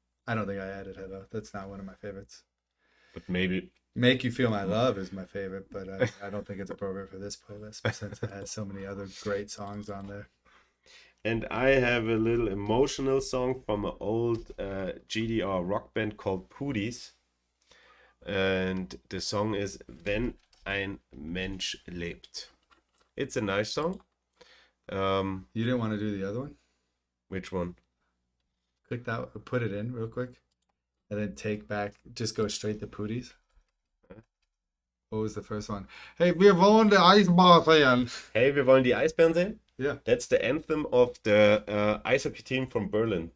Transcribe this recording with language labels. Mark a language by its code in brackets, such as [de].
[en] I don't think I added Hello. That's not one of my favorites. But maybe. Make You Feel My Love is my favorite, but I don't think it's appropriate for this playlist since it has so many other great songs on there. And I have a little emotional song from an old GDR rock band called Pudis. And the song is Wenn ein Mensch lebt. It's a nice song. You didn't want to do the other one? Which one? Click that, put it in real quick, and then just go straight to Pooties. What was the first one? [de] Hey, wir wollen die Eisbahn sehen. Hey, wir wollen die Eisbären sehen? [en] Yeah. That's the anthem of the ice hockey team from Berlin.